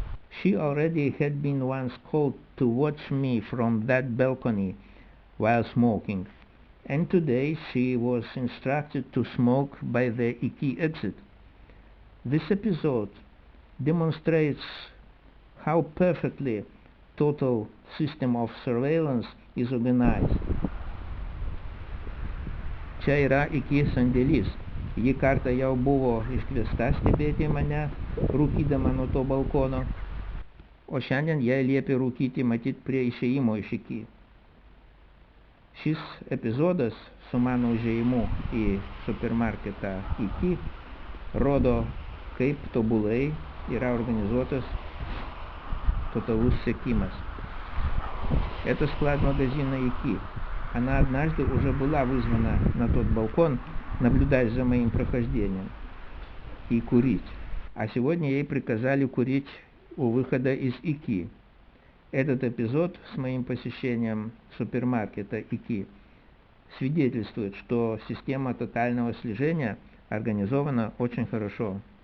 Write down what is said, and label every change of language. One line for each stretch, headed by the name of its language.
English: She already had been once called to watch me from that balcony while smoking, and today she was instructed to smoke by the Iki exit. This episode demonstrates how perfectly total system of surveillance is organized.
Lithuanian: Čia yra Iki sandėlys. Ji kartą jau buvo iškviesta stebėti mane, rūkydama nuo to balkono, o šiandien jai liepė rūkyti matyt prie išėjimo iš Iki. Šis epizodas su mano užėjimu į supermarketą Iki rodo, kaip tobulai yra
Russian: организован
Lithuanian: totalus sekimas.
Russian: Это склад магазина Iki. Она однажды уже была вызвана на тот балкон наблюдать за моим прохождением и курить. А сегодня ей приказали курить у выхода из Iki. Этот эпизод с моим посещением супермаркета Iki свидетельствует, что система тотального слежения организована очень хорошо.